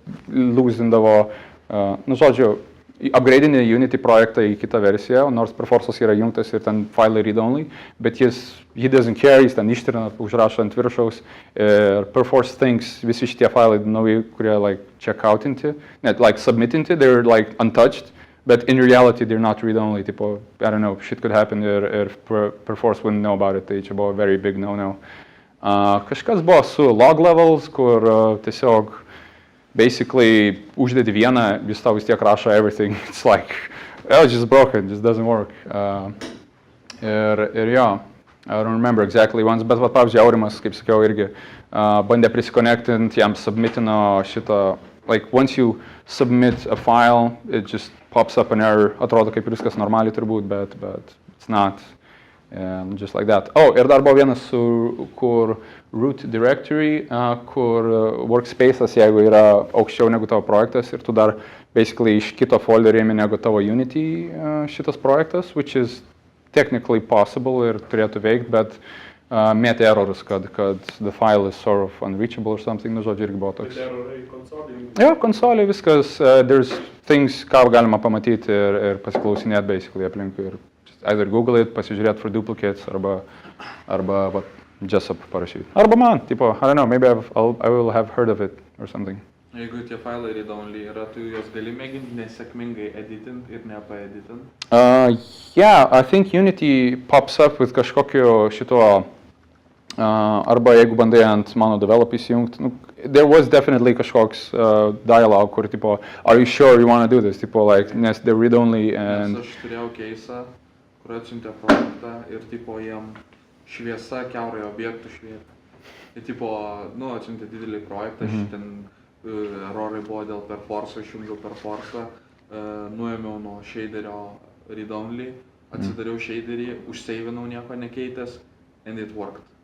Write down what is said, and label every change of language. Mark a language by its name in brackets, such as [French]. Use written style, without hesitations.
[Lithuanian] losindavo, žodžiu, upgrade'ini Unity projektą į kitą versiją, nors Perforce'as yra jungtas ir ten failai read-only, bet [English] he doesn't care, [Lithuanian] jis ten ištrina, užrašo ant viršaus, ir Perforce thinks visi šitie failai nauji, kurie like checkoutinti, net like submitinti, [English] they're like untouched, but in reality they're not read-only, [Lithuanian] tipo, [English] I don't know, shit could happen if Perforce wouldn't know about it, [Lithuanian] tai čia buvo [English] very big no-no. [Lithuanian] Kažkas buvo su log levels, kur tiesiog basically uždedi vieną, jis tau vis tiek rašo everything. [English] It's like, it's just broken, just doesn't work. [Lithuanian] Ir jo, [English] I don't remember exactly once, [Lithuanian] bet pavyzdžiui, Aurimas, kaip sakiau, irgi bandė prisiconnectint, jam submitino šitą, [English] like once you submit a file, it just pops up an error, [Lithuanian] atrodo kaip viskas normaliai turbūt, [English] but it's not. Just like that. [Lithuanian] Ir dar buvo vienas, kur root directory, kur workspace'as, jeigu yra aukščiau negu tavo projektas ir tu dar basically iš kito folderio ėmė negu tavo Unity šitas projektas, [English] which is technically possible [Lithuanian] ir turėtų veikt, bet mėtė errorus, kad [English] the file is sort of unreachable or something, [Lithuanian] žodžiu, irgi buvo toks. Tai errorai konsolėje? Jo, konsolėje viskas, [English] there's things, [Lithuanian] ką galima pamatyti ir pasiklausinėti basically aplinkui ir [English] either Google it, [Lithuanian] pasižiūrėti [English] for duplicates, [Lithuanian] arba Jessup parašyti. Arba man, tipo, [English] I don't know, maybe I will have heard of it or something. [Lithuanian] Jeigu tie failai read-only yra, tu juos gali mėginti nesėkmingai editint ir nepaeditint? [English] Yeah, I think Unity pops up with [Lithuanian] kažkokio šito, arba jeigu bandai ant mano develop įsijungti, [English] there was definitely kažkoks dialogue, kur tipo, are you sure you want to do this? Tipo, like, nes they're read-only and... [Lithuanian] Nes aš turėjau keisą, kur atsiuntė projektą ir tipo jiem šviesa kiaurai objektų švietė. Ir tipo, atsiuntė didelį projektą, ten errorai buvo dėl Perforce'o, išjungiau Perforce'ą, nuėmiau nuo shaderio read-only, atsidariau shaderį, užseivinau nieko nekeitęs, [English] and it worked.